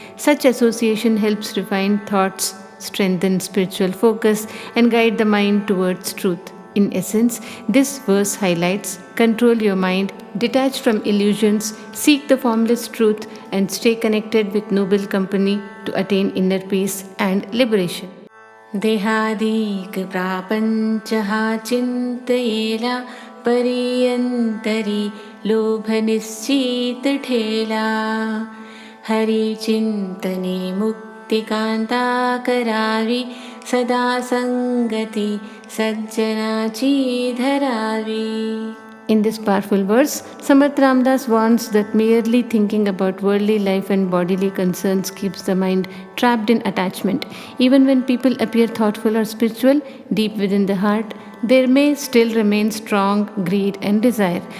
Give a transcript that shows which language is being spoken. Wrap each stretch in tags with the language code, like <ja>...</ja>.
<en>Such association helps refine thoughts, strengthen spiritual focus, and guide the mind towards truth. In essence, this verse highlights control your mind, detach from illusions, seek the formless truth, and stay connected with noble company to attain inner peace and liberation.</en> <mr>देहादिक प्रापंच हा चिंतयेला परियंतरी लोभ निश्चित ठेला हरि चिंतने मुक्तिकांता करावी सदा संगती सज्जनाची धरावी.</mr> <en>In this powerful verse, Samarth Ramdas warns that merely thinking about worldly life and bodily concerns keeps the mind trapped in attachment. Even when people appear thoughtful or spiritual, deep within the heart, there may still remain strong greed and desire.</en>